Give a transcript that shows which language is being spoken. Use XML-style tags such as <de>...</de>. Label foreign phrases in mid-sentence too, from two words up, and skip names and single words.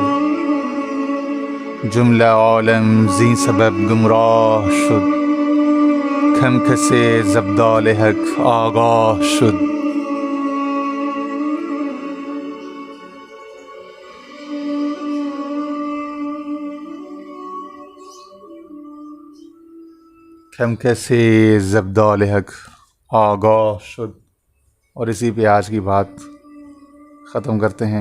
<fa>جمله عالم زین سبب گمراه شد، کم کسی ز ابدال حق آگاه شد. کم کسی ز ابدال حق آگاه شد.</fa> <hi>और इसी पे आज की बात ख़त्म करते हैं।</hi>